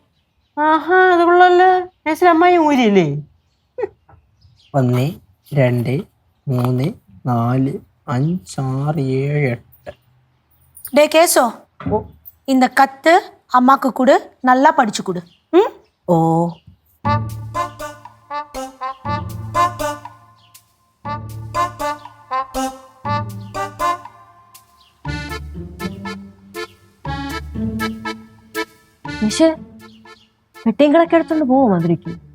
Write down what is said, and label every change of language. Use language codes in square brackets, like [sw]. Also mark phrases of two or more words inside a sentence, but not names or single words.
[ml] ആഹാ, അത് കൊള്ളാല്ലേ. അമ്മായി ഊരിയല്ലേ? 1 2 3 4 5 6 7 8. [ta] டே கேசோ, இந்த கத்து அம்மாக்கு கொடு, நல்லா படிச்சு கொடு. ഓ, [ml] നിഷേ പെട്ടിയും കിടക്കെ എടുത്തോണ്ട് പോവും മധുരയ്ക്ക്.